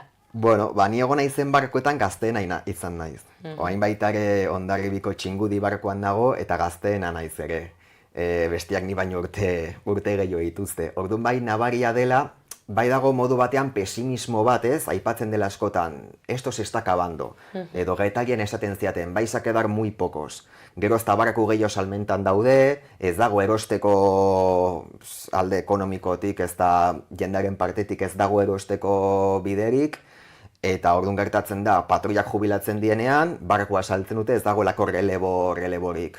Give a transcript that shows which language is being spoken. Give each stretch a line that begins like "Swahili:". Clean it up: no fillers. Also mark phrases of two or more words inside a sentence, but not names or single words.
Basque: Bueno, ni egon naizen barkoetan gazteena izan naiz. Oain baita ere Hondarribiko Txingudi barkoan nago eta gazteena naiz ere. Bestiak ni baino urte gehiago dituzte. Orduan bai nabaria dela, bai dago modu batean pesimismo bat, ez? Aipatzen dela askotan,
Spanish: esto se está acabando.
Basque: Edo gaitaien esaten ziaten,
Spanish: vais a quedar muy pocos.
Basque: Gero ez barako gehiago salmentan daude, ez dago erosteko alde ekonomikotik, ez da jendearen partetik ez dago erosteko biderik, eta orduan gertatzen da, patroiak jubilatzen dienean, barkoa saltzen dute ez dagoelako releborik.